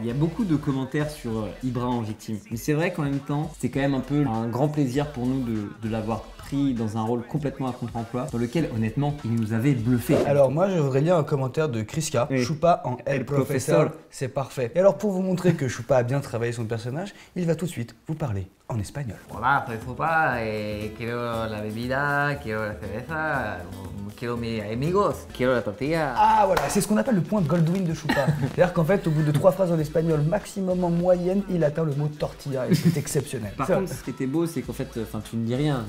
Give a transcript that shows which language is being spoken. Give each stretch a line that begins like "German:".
French: Il y a beaucoup de commentaires sur Ibra en victime. Mais c'est vrai qu'en même temps, c'est quand même un peu un grand plaisir pour nous de l'avoir pris dans un rôle complètement à contre-emploi, dans lequel honnêtement, il nous avait bluffé. Alors moi, je voudrais lire un commentaire de Kriska. Oui. Choupa en El Professeur, Professor. c'est parfait. Et alors pour vous montrer que Choupa a bien travaillé son personnage, il va tout de suite vous parler en espagnol.
Spanish: Hola, soy Fupa, quiero la bebida, quiero la cerveza, quiero mis amigos, quiero la tortilla.
French: Ah voilà, c'est ce qu'on appelle le point Goldwyn de Choupa. C'est-à-dire qu'en fait, au bout de 3 phrases en espagnol maximum en moyenne, il atteint le mot tortilla et c'est exceptionnel. Par contre, ce qui était beau, c'est qu'en fait, tu ne dis rien.